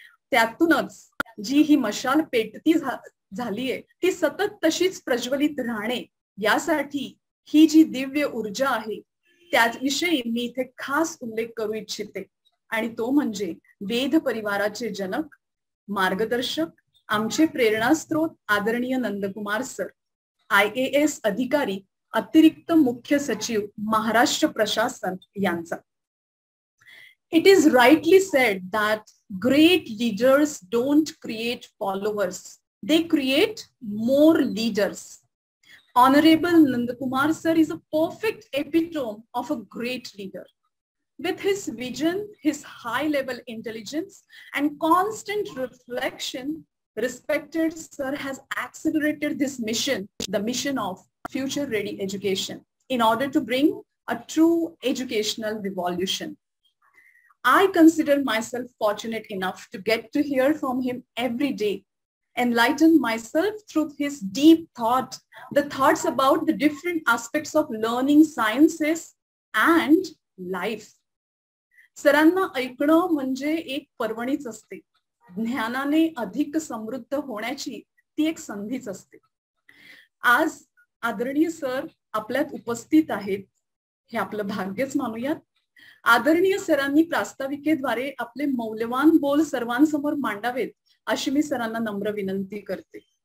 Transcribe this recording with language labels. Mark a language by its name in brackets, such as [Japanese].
[Marathi] त्यातूनच जी ही मशाल पेटती झालीये ती सतत तशीच प्रज्वलित राहणे, यासाठी ही जी दिव्य ऊर्जा आहे त्याविषयी मी इथे खास उल्लेख करू इच्छिते, आणि तो म्हणजे वेद परिवाराचे जनक, मार्गदर्शक, आमचे प्रेरणास्त्रोत आदरणीय नंदकुमार सर, IAS अधिकारी, अतिरिक्त मुख्य सचिव, महाराष्ट्र प्रशासन यांचा. [English] It is rightly said that great leaders don't create followers, they create more leaders. Honorable Nandakumar sir is a perfect epitome of a great leader. With his vision, his high-level intelligence, and constant reflection, respected sir has accelerated this mission, the mission of future-ready education, in order to bring a true educational revolution. I consider myself fortunate enough to get to hear from him every day, enlighten myself through his deep thought, the thoughts about the different aspects of learning sciences and life. [Marathi] सरांना ऐकणं म्हणजे एक पर्वणीच असते. ज्ञानाने अधिक समृद्ध होण्याची ती एक संधीच असते. आज आदरणीय सर आपल्यात उपस्थित आहेत, हे आपलं भाग्यच मानूयात. आदरणीय सरांनी प्रास्ताविकेद्वारे आपले मौल्यवान बोल सर्वांसमोर मांडावेत अशी मी सरांना नम्र विनंती करते.